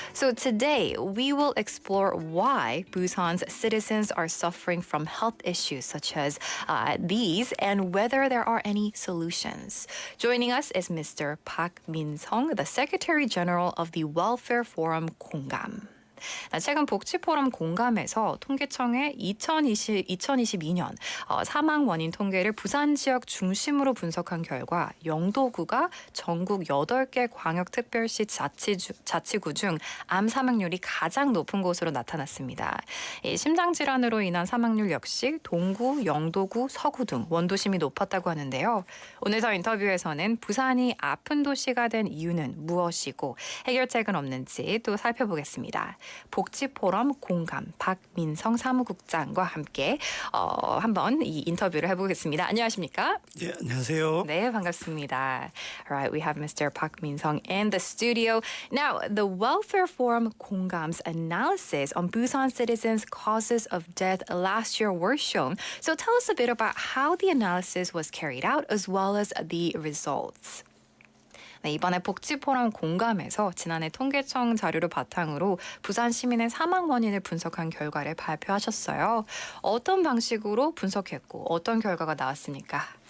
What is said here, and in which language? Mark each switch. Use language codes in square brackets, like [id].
[en] So today, we will explore why Busan's citizens are suffering from health issues such as these and whether there are any solutions. Joining us is Mr. Park Min-sung, the Secretary General of the Welfare Forum 공감. [ko] 최근 복지포럼 공감에서 통계청의 2022년 사망 원인 통계를 부산 지역 중심으로 분석한 결과 영도구가 전국 8개 광역특별시 자치구 중 암 사망률이 가장 높은 곳으로 나타났습니다. 심장질환으로 인한 사망률 역시 동구, 영도구, 서구 등 원도심이 높았다고 하는데요. 오늘 저 인터뷰에서는 부산이 아픈 도시가 된 이유는 무엇이고 해결책은 없는지 또 살펴보겠습니다. 복지포럼 공감 박민성 사무국장과 함께 한번 이 인터뷰를 해보겠습니다. 안녕하십니까? 네, 안녕하세요. 네, 반갑습니다. [en] All right, we have Mr. Park Min-sung in the studio. Now, the Welfare Forum 공감's analysis on Busan citizens' causes of death last year were shown. So tell us a bit about how the analysis was carried out as well as the results. [ko] 네, 이번에 복지포럼 공감에서 지난해 통계청 자료를 바탕으로 부산 시민의 사망 원인을 분석한 결과를 발표하셨어요. 어떤 방식으로 분석했고 어떤 결과가 나왔습니까?